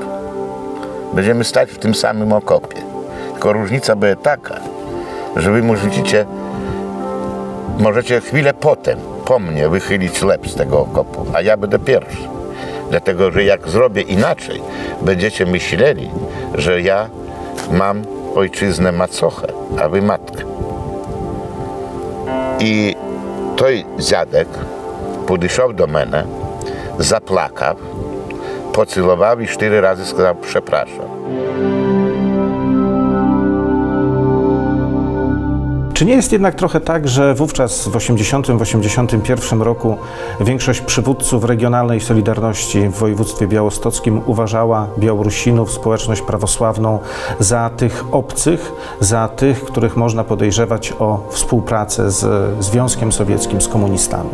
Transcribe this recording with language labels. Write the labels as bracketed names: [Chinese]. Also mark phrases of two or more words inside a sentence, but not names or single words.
[Polish] Będziemy stać w tym samym okopie. Tylko różnica będzie taka, że wy możecie chwilę potem po mnie wychylić łeb z tego okopu, a ja będę pierwszy. Dlatego, że jak zrobię inaczej, będziecie myśleli, że ja mam ojczyznę macochę, a wy matkę. [Ukrainian] І той зядек підійшов до мене, заплакав, поцілував і 4 рази сказав «Przepraszam». [Polish] Czy nie jest jednak trochę tak, że wówczas w 1980-1981 roku większość przywódców regionalnej Solidarności w województwie białostockim uważała Białorusinów, społeczność prawosławną za tych obcych, za tych, których można podejrzewać o współpracę z Związkiem Sowieckim, z komunistami?